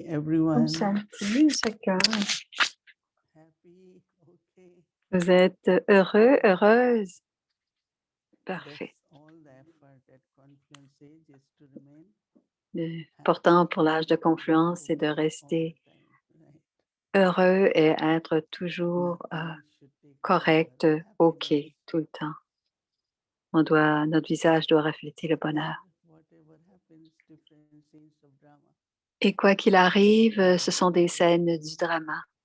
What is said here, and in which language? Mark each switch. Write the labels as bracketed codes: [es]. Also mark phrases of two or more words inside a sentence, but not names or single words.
[sa] Om [en] everyone. [sa] Shanti, [fr] chacun. [en] Happy, okay. [fr] Vous êtes heureux, heureuse? Parfait. [en] That's all the effort at Confluence Age is to remain [fr] L'important pour l'âge de confluence, c'est de rester heureux et être toujours correct, OK, tout le temps. Notre visage doit refléter le bonheur. Et quoi qu'il arrive, ce sont des scènes du drama.